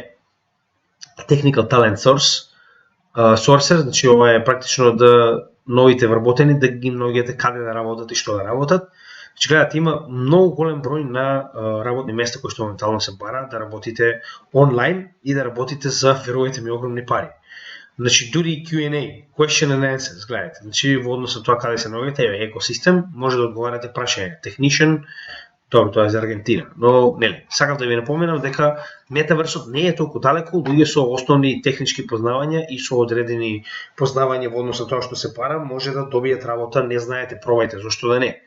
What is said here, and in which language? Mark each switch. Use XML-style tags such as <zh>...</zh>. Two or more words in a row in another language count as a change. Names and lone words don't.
<en>Technical Talent Sourcer,</en> <mk>значи ова е практично да новите вработени да ги наоѓате каде да работат и што да работат. Значи гледате, има многу голем број на работни места кои што моментално се бара да работите онлайн и да работите за, верувајте ми, огромни пари. Значи, дури Q&A,</mk> <en>question and answers,</en> <mk>гледате, значи во однос на тоа каде се наоѓате, екосистем, може да одговарате прашања. Technician, добро, тоа е за Аргентина, но нели, сакав да ви напоменам дека метаврсот не е толку далеко, луѓе со основни технички познавања и со одредени познавања во однос на тоа што се пара, може да добијат работа, не знаете, пробајте, зашто да не.</mk>